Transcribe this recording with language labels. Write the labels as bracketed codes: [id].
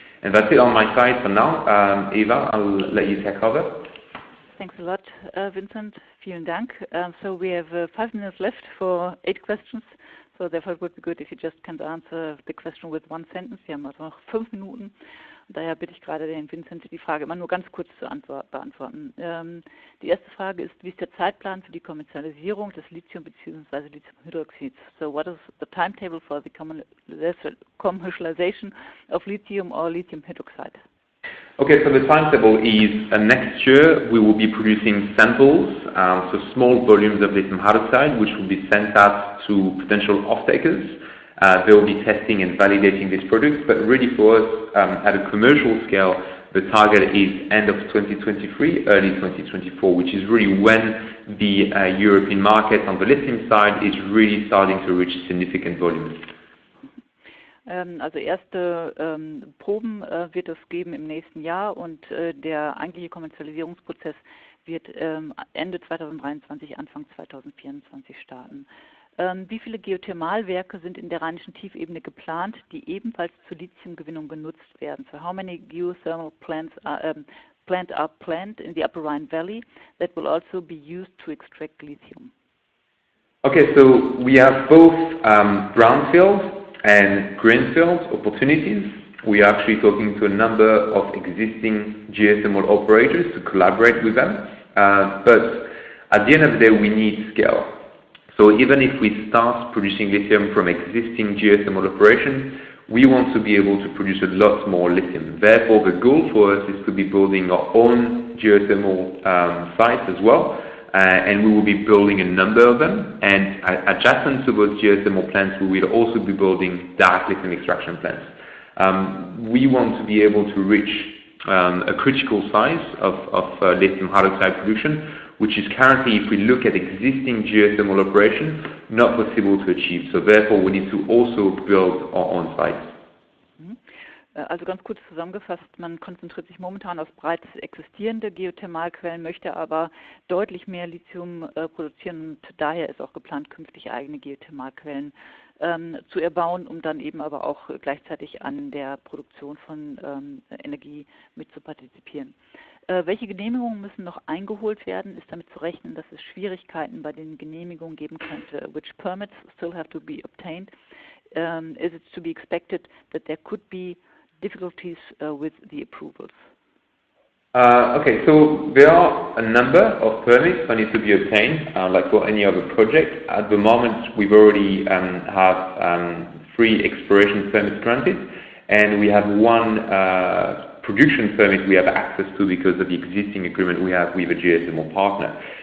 [en] And that's it on my side for now. Eva, I'll let you take over. Thanks a lot, Vincent. [de] Vielen Dank. [en] So we have 5 minutes left for 8 questions. So therefore it would be good if you just can answer the question with 1 sentence. [de] Wir haben also noch 5 Minuten. Daher bitte ich gerade den Vincent, die Frage immer nur ganz kurz zu beantworten. Die erste Frage ist, wie ist der Zeitplan für die Kommerzialisierung des Lithium bzw. Lithiumhydroxids? [en] So what is the timetable for the commercialization of lithium or lithium hydroxide? Okay, so the timetable is next year we will be producing samples, so small volumes of lithium hydroxide, which will be sent out to potential off-takers. They will be testing and validating these products, but really for us, at a commercial scale, the target is end of 2023, early 2024, which is really when the European market on the lithium side is really starting to reach significant volumes. [de] Also erste Proben wird es geben im nächsten Jahr und der eigentliche Kommerzialisierungsprozess wird Ende 2023, Anfang 2024 starten. Wie viele Geothermalwerke sind in der rheinischen Tiefebene geplant, die ebenfalls zur Lithiumgewinnung genutzt werden? [en] So how many geothermal plants are planned in the Upper Rhine Valley that will also be used to extract lithium? Okay, so we have both brownfield and greenfield opportunities. We are actually talking to a number of existing geothermal operators to collaborate with them. But at the end of the day, we need scale. So even if we start producing lithium from existing geothermal operations, we want to be able to produce a lot more lithium. Therefore, the goal for us is to be building our own geothermal sites as well. And we will be building a number of them. And adjacent to those geothermal plants, we will also be building direct lithium extraction plants. We want to be able to reach a critical size of lithium hydroxide production, which is currently, if we look at existing geothermal operations, not possible to achieve. So therefore, we need to also build our own sites. [de] Also ganz kurz zusammengefasst, man konzentriert sich momentan auf bereits existierende Geothermalquellen, möchte aber deutlich mehr Lithium produzieren und daher ist auch geplant, künftig eigene Geothermalquellen zu erbauen, um dann eben aber auch gleichzeitig an der Produktion von Energie mit zu partizipieren. Welche Genehmigungen müssen noch eingeholt werden? Ist damit zu rechnen, dass es Schwierigkeiten bei den Genehmigungen geben könnte? [en] Which permits still have to be obtained? Is it to be expected that there could be difficulties with the approvals? Okay, so there are a number of permits that need to be obtained, like for any other project. At the moment, we've already have 3 exploration permits granted, and we have 1 production permit we have access to because of the existing agreement we have with a geothermal partner.